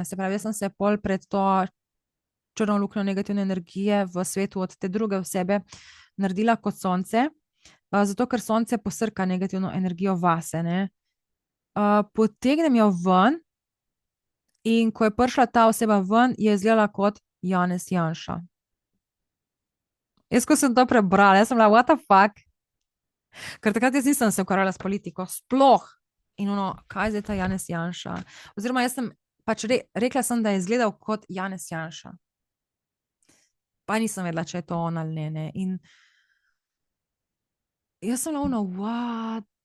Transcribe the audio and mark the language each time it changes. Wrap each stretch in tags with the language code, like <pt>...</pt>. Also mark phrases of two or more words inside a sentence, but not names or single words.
<sl>Se pravi, jaz sem se pol pred to črno luknjo negativne energije v svetu od te druge osebe naredila kot sonce, zato ker sonce posrka negativno energijo vase, ne. Potegnem jo ven in ko je prišla ta oseba ven, je izgledala kot Janez Janša. Jaz, ko sem to prebrala, jaz sem bila,</sl> <en>what the fuck?</en> <sl>Ker takrat jaz nisem se ukvarjala s politiko, sploh. In ono, kaj je zdaj ta Janez Janša? Oziroma, jaz sem pač rekla sem, da je izgledal kot Janez Janša. Pa nisem vedela, če je to on ali ne. In jaz sem bila ono, what?</sl>